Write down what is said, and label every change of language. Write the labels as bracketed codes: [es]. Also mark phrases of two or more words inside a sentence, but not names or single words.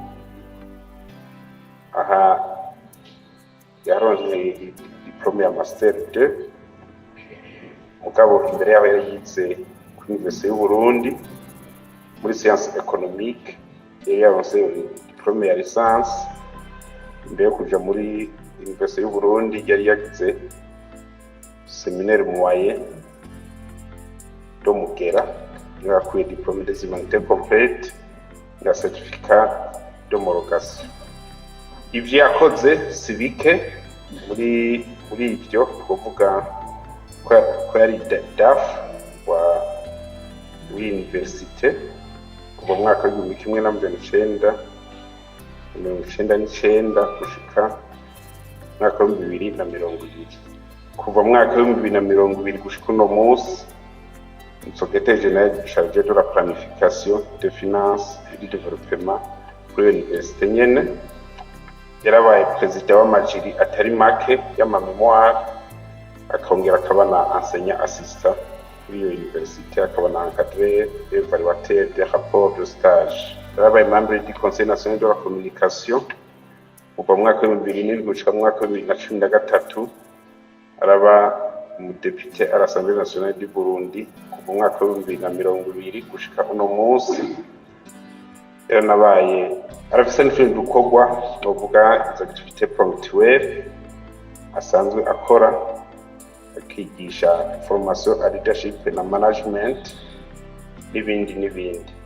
[rn] Aha yaronse diplome ya Master 2 mugabo imbere yaho yize kuri Université y'u Burundi muri [fr] science économique. [rn] Yaronse diplome ya licence imbere yo kuja muri Université y'u Burundi yari yagize [fr] séminaire moyen [rn] do Mugera yakuye diplome [fr] des humanités complète [rn] na [fr] certificat d'homologation. [rn] Ivyo yakoze sibike muri ivyo kuvuga ko yari DAF wa université kuva mu mwaka w'igihumbi kimwe n'amajana icenda mirongo icenda n'icenda gushika mwaka w'ibihumbi bibiri na mirongo ibiri. Kuva mu mwaka w'ibihumbi bibiri na mirongo ibiri gushika uno munsi [fr] secrétaire général chargé de la planification des finances et du développement [rn] kuri université nyene. Yarabaye perezida w'amajiri atari make y'amamemoire, akongera akaba na [fr] enseignant assistant [rn] kuri iyo université, akaba na [fr] encadré évaluateur des rapports de stage. [rn] Yarabaye [fr] membre du conseil national de la communication [rn] kuva mu mwaka w'ibihumbi bibiri n'indwi gushika mu mwaka w'ibihumbi bibiri na cumi na gatatu. Araba umudepite [fr] à l'Assemblée nationale du Burundi [rn] kuva mu mwaka w'ibihumbi bibiri na mirongo ibiri gushika uno munsi. Yaranabaye arafise n'ifindi dukorwa novuga izo [fr] activité ponctuelle [rn] asanzwe akora, akigisha [fr] formation à leadership [rn] na management n'ibindi.